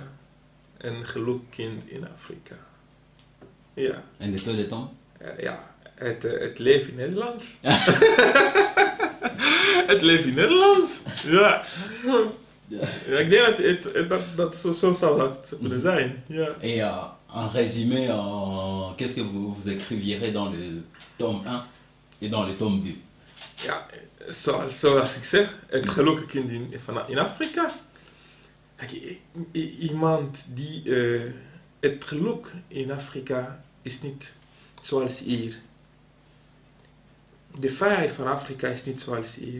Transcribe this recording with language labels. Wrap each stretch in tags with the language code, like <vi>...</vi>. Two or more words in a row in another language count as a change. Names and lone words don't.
<nl>Een gelukkig kind in Afrika. Ja. En de tweede tom? Ja, het leven in Nederland. Het leven in Nederland. Ja. Ja, ik denk dat zo zou dat kunnen zijn. Ja.</nl> <fr>Et en résumé, qu'est-ce que vous écrivierez dans le tome 1 et dans le tome 2?</fr> <nl>Ja, zoals ik zeg, het gelukkige kind in Afrika. Iemand die het geluk in Afrika is niet zoals hier. De vrijheid van Afrika is niet zoals hier.</nl>